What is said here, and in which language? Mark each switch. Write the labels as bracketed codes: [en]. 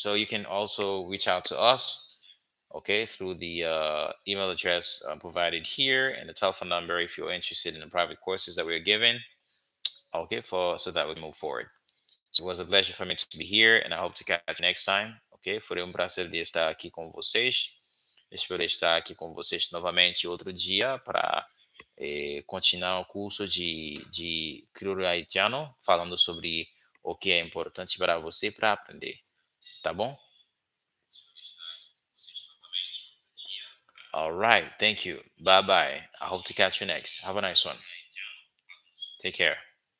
[en] So you can also reach out to us, okay, through the email address provided here and the telephone number if you're interested in the private courses that we're giving, okay, for so that we can move forward. So it was a pleasure for me to be here, and I hope to catch you next time. Ok? [pt] Foi um prazer de estar aqui com vocês. Espero estar aqui com vocês novamente outro dia para continuar o curso de crioulo haitiano, falando sobre o que é importante para você para aprender. Tá bom? [en] All right. Thank you. Bye bye. I hope to catch you next. Have a nice one. Take care.